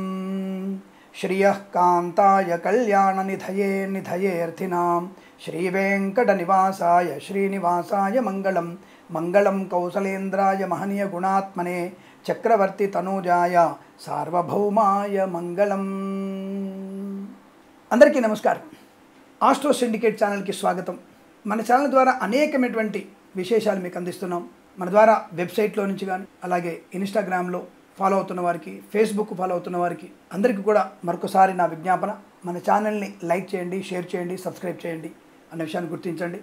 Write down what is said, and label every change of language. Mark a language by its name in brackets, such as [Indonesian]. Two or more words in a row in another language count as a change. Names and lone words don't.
[Sanskrit] श्रियः कान्ताय कल्याणनिधये निधयेऽर्थिनां श्रीवेङ्कटनिवासाय श्रीनिवासाय मंगलम मंगलम कौसलेन्द्राय महनीय गुणात्मने चक्रवर्ती तनूजाय सार्वभौमाय मंगलम। [Telugu] అందరికీ నమస్కార। ఆస్ట్రో సిండికేట్ ఛానల్కి స్వాగతం। మన ఛానల్ ద్వారా అనేకమైనటువంటి విశేషాలు మీకు అందిస్తున్నాం। మన ద్వారా వెబ్సైట్లో నుంచి కానీ అలాగే ఇన్స్టాగ్రామ్లో ఫాలో అవుతున్న వారికి, ఫేస్బుక్ ఫాలో అవుతున్న వారికి అందరికీ కూడా మరొకసారి నా విజ్ఞాపన, మన ఛానల్ని లైక్ చేయండి, షేర్ చేయండి, సబ్స్క్రైబ్ చేయండి అన్న విషయాన్ని గుర్తించండి।